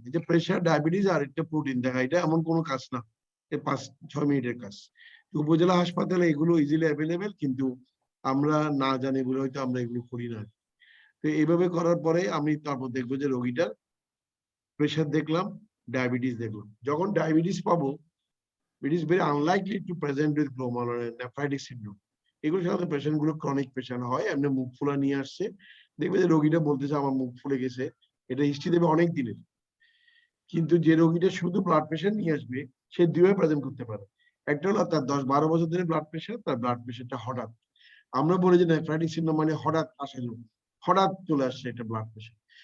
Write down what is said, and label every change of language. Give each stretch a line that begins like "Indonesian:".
Bangla: এই যে pressure, diabetes আর একটা প্রোটিন দেখা, এটা এমন কোনো কাজ না, 5-6 মিনিটের কাজ। উপজেলা হাসপাতালে এগুলো ইজিলি অ্যাভেলেবেল, কিন্তু আমরা না জানি বলে হয়তো আমরা এগুলো করি না। তো এইভাবে করার পরে আমি তারপর দেখবো যে রোগীটার প্রেশার দেখলাম, ডায়াবেটিস দেখলাম। যখন ডায়াবেটিস পাবো,
English: it is very unlikely to present with glomerular nephritic syndrome.
Bangla: এগুলো সাধারণত পেশেন্ট গুলো ক্রনিক পেশেন্ট হয়, এমনি মুখ ফুলা নিয়ে আসছে, দেখবে যে রোগীটা বলতেছে আমার মুখ ফুলে গেছে, এটা হিস্ট্রি দেবে অনেক দিনের। কিন্তু যে রোগীটা শুধু ব্লাড প্রেশার নিয়ে আসবে, সে দুইভাবে প্রেজেন্ট করতে পারে। একটা হলো তার 10-12 বছর ধরে ব্লাড প্রেশার, তার ব্লাড প্রেশারটা হঠাৎ, আমরা বলি যে নেফ্রাইটিক সিনড্রোম মানে হঠাৎ আসে রোগ, হঠাৎ চলে আসছে এটা ব্লাড প্রেশার।